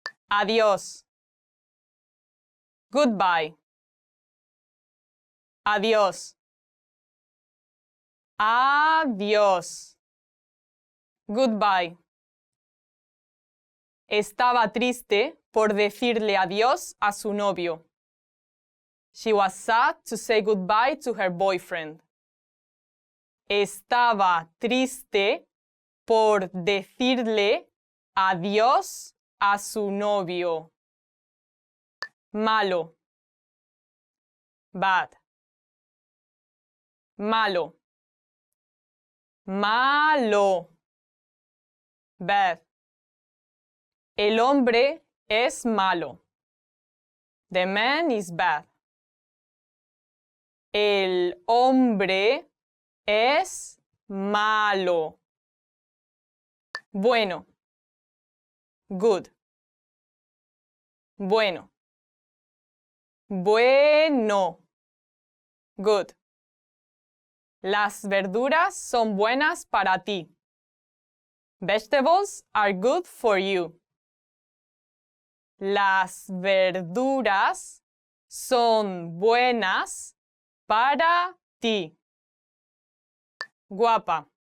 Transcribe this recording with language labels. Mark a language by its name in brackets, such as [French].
[Spanish] Adiós. Goodbye. Adiós. Adiós. Goodbye. Estaba triste por decirle adiós a su novio. [English] She was sad to say goodbye to her boyfriend. [Spanish] Estaba triste por decirle adiós a su novio. Malo. Bad. Malo. Malo. Bad. El hombre es malo. [English] The man is bad. [Spanish] El hombre es malo. Bueno. Good. Bueno. Bueno. Good. Las verduras son buenas para ti. [English] Vegetables are good for you. [Spanish] Las verduras son buenas para ti. Guapa.